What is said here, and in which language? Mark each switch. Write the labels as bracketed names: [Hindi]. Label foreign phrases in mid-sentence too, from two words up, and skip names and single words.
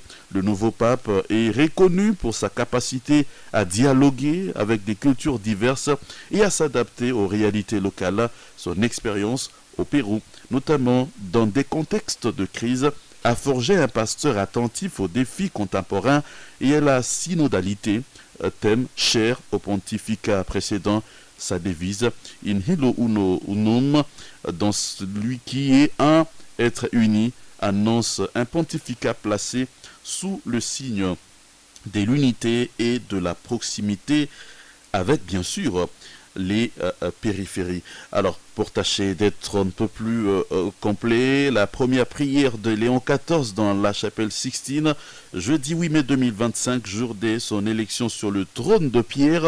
[French] Le nouveau pape est reconnu pour sa capacité à dialoguer avec des cultures diverses et à s'adapter aux réalités locales. Son expérience au Pérou, notamment dans des contextes de crise, a forgé un pasteur attentif aux défis contemporains et à la synodalité, thème cher au pontificat précédent. Sa devise « [Latin] In hilo uno unum [French] » dans celui qui est un, être uni, annonce un pontificat placé sous le signe de l'unité et de la proximité avec bien sûr les périphéries. Alors, pour tâcher d'être un peu plus complet, la première prière de Léon XIV dans la chapelle Sixtine, jeudi 8 mai 2025, jour de son élection sur le trône de pierre.